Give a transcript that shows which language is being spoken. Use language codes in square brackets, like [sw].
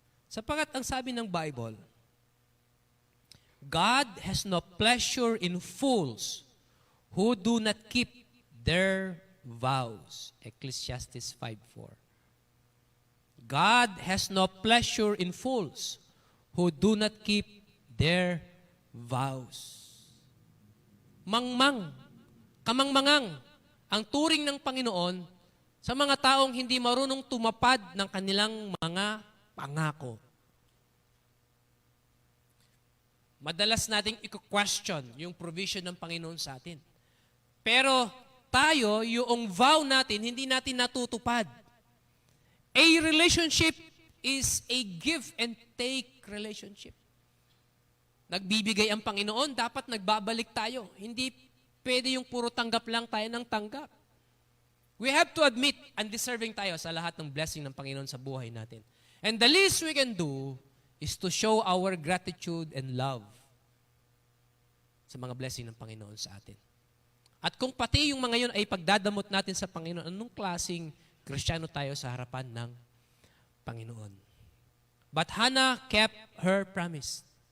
[tl] Sapagkat ang sabi ng [en] Bible, God has no pleasure in fools who do not keep their vows. Ecclesiastes 5:4. God has no pleasure in fools who do not keep their vows. [tl] Mangmang, kamangmangang ang turing ng Panginoon sa mga taong hindi marunong tumapad ng kanilang mga pangako. Madalas nating i-question yung provision ng Panginoon sa atin. Pero tayo, yung vow natin, hindi natin natutupad. [en] A relationship is a give and take relationship. [tl] Nagbibigay ang Panginoon, dapat nagbabalik tayo. Hindi pwede yung puro tanggap lang tayo ng tanggap. [en] We have to admit, [tl] undeserving tayo sa lahat ng blessing ng Panginoon sa buhay natin. [en] And the least we can do is to show our gratitude and love [tl] sa mga blessing ng Panginoon sa atin. At kung pati yung mga yun ay pagdadamot natin sa Panginoon, anong klaseng Kristiyano tayo sa harapan ng Panginoon? [en] But Hannah kept her promise.